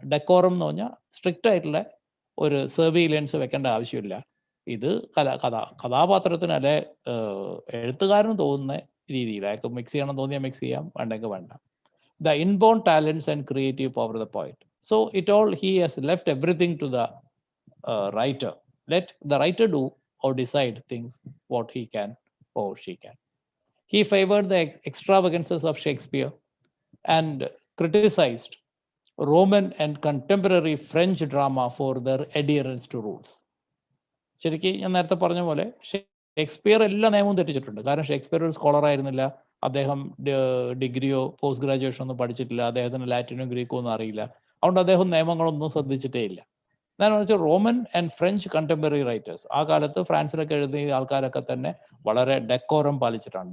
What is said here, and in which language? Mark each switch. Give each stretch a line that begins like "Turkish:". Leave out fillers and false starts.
Malayalam: Decorum എന്ന് പറഞ്ഞാൽ strict ആയിട്ടുള്ള ഒരു സർവീലൻസ് വെക്കേണ്ട ആവശ്യമില്ല. ഇത് കഥാപാത്രത്തിന് അല്ലെ എഴുത്തുകാരന് തോന്നുന്ന രീതിയിൽ അയാൾക്ക് മിക്സ് ചെയ്യണം തോന്നിയാൽ മിക്സ് ചെയ്യാം, വേണ്ടെങ്കിൽ വേണ്ട.
English: The inborn talents and creative power of the poet. So it all he has left everything to the writer. Let the writer do or decide things what he can or she can. He favored the extravagances of Shakespeare and criticized Roman and contemporary French drama for their adherence to rules.
Malayalam: ശരിക്കും ഞാൻ നേരത്തെ പറഞ്ഞ പോലെ Shakespeare എല്ലാ നിയമവും തെറ്റിച്ചിട്ടുണ്ട്. കാരണം Shakespeare ഒരു scholar ആയിരുന്നില്ല, അദ്ദേഹം ഡിഗ്രിയോ പോസ്റ്റ് ഗ്രാജുവേഷനോ ഒന്നും പഠിച്ചിട്ടില്ല, അദ്ദേഹത്തിന് ലാറ്റിനോ ഗ്രീക്കോ ഒന്നും അറിയില്ല. അതുകൊണ്ട് അദ്ദേഹം നിയമങ്ങളൊന്നും ശ്രദ്ധിച്ചിട്ടേ ഇല്ല. എന്താണെന്ന് വെച്ചാൽ Roman and French contemporary writers, ആ കാലത്ത് ഫ്രാൻസിലൊക്കെ എഴുതിയ ആൾക്കാരൊക്കെ തന്നെ വളരെ ഡെക്കോറം പാലിച്ചിട്ടാണ്.